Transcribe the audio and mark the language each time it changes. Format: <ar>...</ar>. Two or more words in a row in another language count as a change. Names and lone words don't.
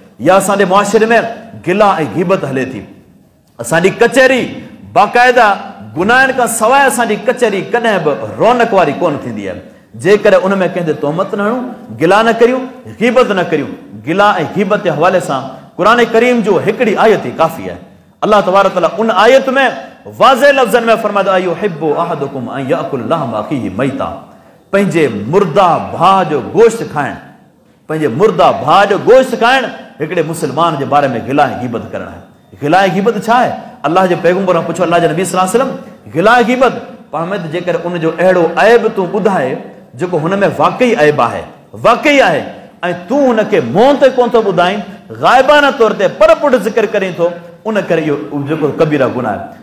<sd>या असांजे मुआशिरे में गिला ऐं गीबत हले थी। असांजी कचहरी बाक़ाइदा गुनाहनि खां सवाइ असांजी कचहरी कॾहिं बि रौनक वारी कोन थींदी आहे। जेकॾहिं उन में कंहिं ते तहमत न हणूं, गिला न करियूं, गीबत न करियूं, गिला ऐं गीबत जे हवाले सां क़ुरान करीम जो हिकिड़ी आयत ई काफ़ी आहे। अल्लाह तबारक तआला उन आयत में वाज़े लफ़्ज़नि में फरमायो</sd> <ar>أيحب أحدكم أن يأكل لحم أخيه ميتا,</ar> <sd>पंहिंजे मुर्दा भाउ जो गोश्त खाइणु हिकिड़े मुस्लमान जे बारे में गिला ऐं गीबत करणु आहे। गिला ऐं गीबत छा आहे? अलाह जे पैगंबर खां पुछो, अलाह जे नबी</sd> <ar>صلى الله عليه وسلم</ar> <sd>गिला ऐं गीबत पाण में जेकर उनजो अहिड़ो ऐब तूं ॿुधाए जेको हुन में वाक़ई ऐब आहे, ऐं तूं हुनखे मुंहं ते कोन थो ॿुधाई, ग़ाइबाना तौर ते पर पुठ ज़िक्र करीं थो, उन करे इहो जेको कबीरा गुनाह आहे।</sd>